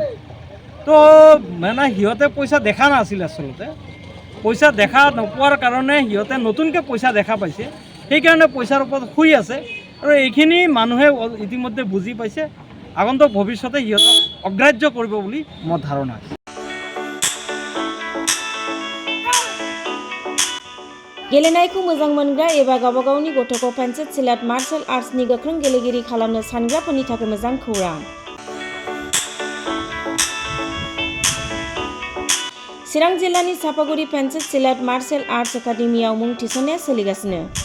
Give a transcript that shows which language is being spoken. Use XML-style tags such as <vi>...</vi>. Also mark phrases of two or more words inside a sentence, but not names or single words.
<as>তো মানে সিহঁতে পইচা দেখা নাছিল, আচলতে পইচা দেখা নোপোৱাৰ কাৰণে সিহঁতে নতুনকৈ পইচা দেখা পাইছে, সেইকাৰণে পইচাৰ ওপৰত শুই আছে। আৰু এইখিনি মানুহে ইতিমধ্যে বুজি পাইছে। আগন্তুক ভৱিষ্যতে সিহঁতক অগ্ৰাহ্য কৰিব বুলি মোৰ ধাৰণা আছে।</as> <brx>गेलेनायखौ मोजां मोनग्रा एबा गावबा गावनि गथ'खौ पेन्सिल सिलाट मार्शल आर्ट्सनि गोख्रों गेलेगिरि खालामनो सानग्राफोरनि थाखाय मोजां खौरां। चिरां जिल्लानि सापागुरि पेन्सिल सिलाट मार्शल आर्ट्स एकाडेमियाव मुं थिसननाया सोलिगासिनो।</brx>